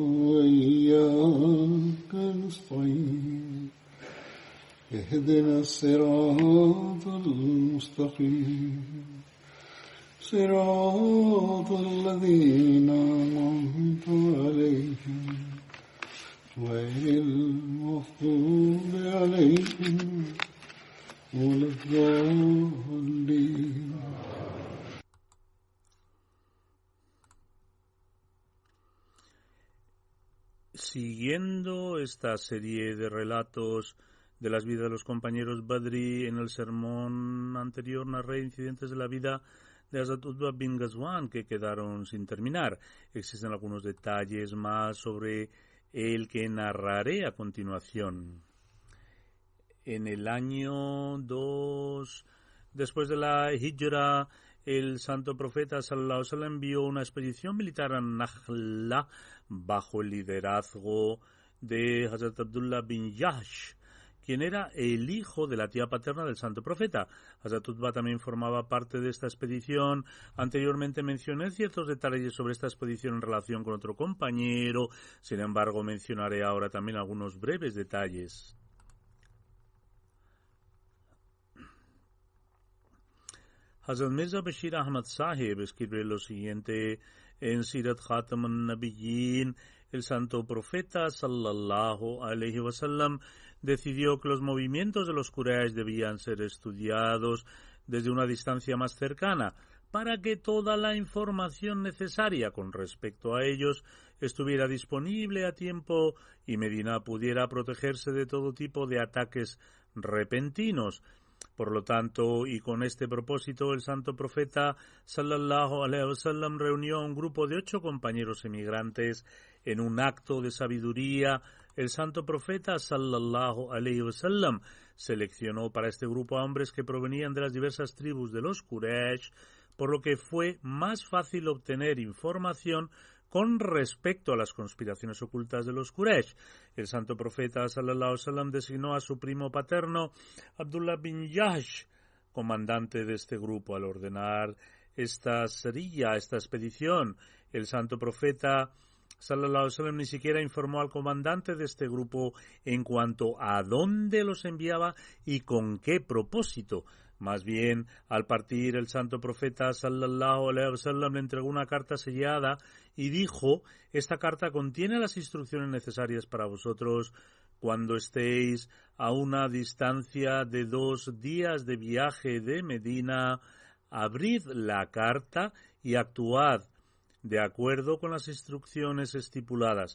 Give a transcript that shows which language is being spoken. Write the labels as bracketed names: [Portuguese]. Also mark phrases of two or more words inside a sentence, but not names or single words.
[Arabic] وإياك نستعين اهدنا الصراط المستقيم صراط الذين أنعمت عليهم غير المغضوب عليهم ولا الضالين. [Spanish] Siguiendo esta serie de relatos de las vidas de los compañeros Badri, en el sermón anterior narré incidentes de la vida de Hazrat Utba bin Ghazwan que quedaron sin terminar. Existen algunos detalles más sobre él que narraré a continuación. En el año 2 después de la Hijra, el santo profeta [Arabic] صلى الله عليه وسلم [Spanish] envió una expedición militar a Nakhla bajo el liderazgo de Hazrat Abdullah bin Jahsh, quien era el hijo de la tía paterna del santo profeta. Hazrat Utba también formaba parte de esta expedición. Anteriormente mencioné ciertos detalles sobre esta expedición en relación con otro compañero, sin embargo mencionaré ahora también algunos breves detalles. Hazrat Mirza Bashir Ahmad Sahib escribe lo siguiente en Sirat Khatam al-Nabiyyin. El santo profeta [Arabic] صلى الله عليه وسلم [Spanish] decidió que los movimientos de los Quraysh debían ser estudiados desde una distancia más cercana para que toda la información necesaria con respecto a ellos estuviera disponible a tiempo y Medina pudiera protegerse de todo tipo de ataques repentinos. Por lo tanto, y con este propósito, el santo profeta [Arabic] صلى الله عليه وسلم [Spanish] reunió a un grupo de 8 compañeros emigrantes en un acto de sabiduría. El santo profeta [Arabic] صلى الله عليه وسلم [Spanish] seleccionó para este grupo a hombres que provenían de las diversas tribus de los Quraysh, por lo que fue más fácil obtener información con respecto a las conspiraciones ocultas de los Quraysh. El santo profeta [Arabic] صلى الله عليه وسلم [Spanish] designó a su primo paterno Abdullah bin Jahsh comandante de este grupo. Al ordenar esta serilla, esta expedición, el santo profeta [Arabic] صلى الله عليه وسلم [Spanish] ni siquiera informó al comandante de este grupo en cuanto a dónde los enviaba y con qué propósito. Más bien, al partir, el santo profeta [Arabic] صلى الله عليه وسلم [Spanish] le entregó una carta sellada y dijo: esta carta contiene las instrucciones necesarias para vosotros. Cuando estéis a una distancia de 2 días de viaje de Medina, abrid la carta y actuad de acuerdo con las instrucciones estipuladas.